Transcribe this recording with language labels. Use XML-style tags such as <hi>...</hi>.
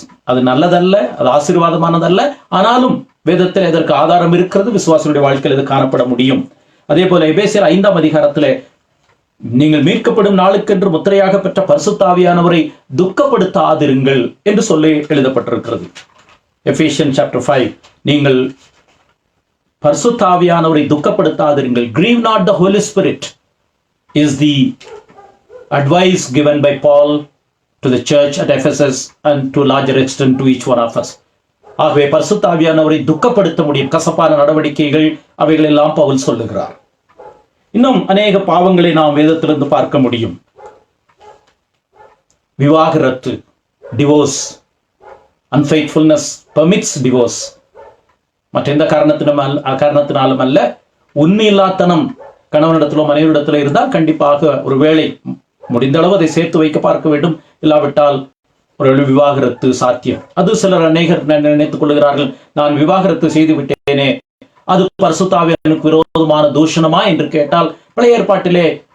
<ta>அது நல்லதல்ல, அது ஆசீர்வாதமானதல்ல. ஆனாலும் வேதத்தில் இதற்கு ஆதாரம் இருக்கிறது, விசுவாசிகளுடைய வாழ்க்கையில் இது காணப்பட முடியும். அதே போல எபேசியர் 5ஆம் அதிகாரத்திலே, நீங்கள் மீட்கப்படும் நாளுக்கென்று முத்திரையாக பெற்ற பரிசுத்த ஆவியானவரை துக்கப்படுத்தாதிருங்கள் என்று சொல்லி எழுதப்பட்டிருக்கிறது.</ta> <en>Ephesians chapter 5.</en> <ta>நீங்கள் பரிசுத்த ஆவியானவரை துக்கப்படுத்தாதிருங்கள்.</ta> <en>Grieve not the Holy Spirit is the advice given by Paul to the church at Ephesus and to a larger extent to each one of us.</en> <ta>ஆகவே பரிசுத்த ஆவியானவரை துக்கப்படுத்த முடியும். கசப்பான நடவடிக்கைகள் அவைகள் எல்லாம் பவுல் சொல்லுகிறார். இன்னும் அநேக பாவங்களை நாம் வேதத்திலிருந்து பார்க்க முடியும். விவாகரத்து,</ta> <en>Divorce, unfaithfulness permits divorce.</en> <ta>மற்ற எந்த காரணத்தினாலும் அல்ல, உண்மையில்லாத்தனம் கணவனிடத்திலோ மனைவியிடத்திலோ இருந்தால் கண்டிப்பாக ஒரு வேளை முடிந்த அளவு அதை சேர்த்து வைக்க பார்க்க வேண்டும். இல்லாவிட்டால் ஒரு விவாகரத்து சாத்தியம். அது சிலர் அநேகர் நினைத்துக் கொள்கிறார்கள், நான் விவாகரத்து செய்து விட்டேனே, அது பரிசுத்த ஆவியானவருக்கு விரோதமான தூஷணமா என்று கேட்டால், பழைய ஏற்பாட்டிலே</ta>